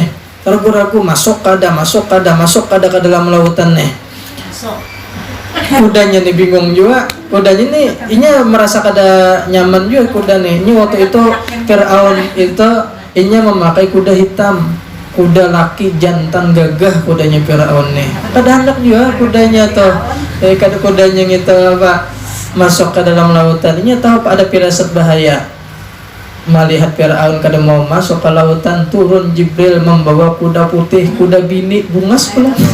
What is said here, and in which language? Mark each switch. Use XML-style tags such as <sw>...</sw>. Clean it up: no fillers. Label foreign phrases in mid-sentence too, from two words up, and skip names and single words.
<bjn>Ragu-ragu, masuk kada ke dalam lautan nih. Kudanya nih bingung juga. Kudanya nih, ini merasa kada nyaman juga kuda nih.</bjn> <id>Ini waktu itu Fir'aun itu ini memakai kuda hitam, kuda laki jantan gagah kudanya Fir'aun nih.</id> <bjn>Kada hendak juga kudanya tuh. Kada kudanya gitu apa masuk ke dalam lautan. Ini tahu apa ada firasat bahaya. Melihat Fir'aun kada mau masuk ke lautan, turun Jibril membawa kuda putih, kuda bini bungas pula.</bjn>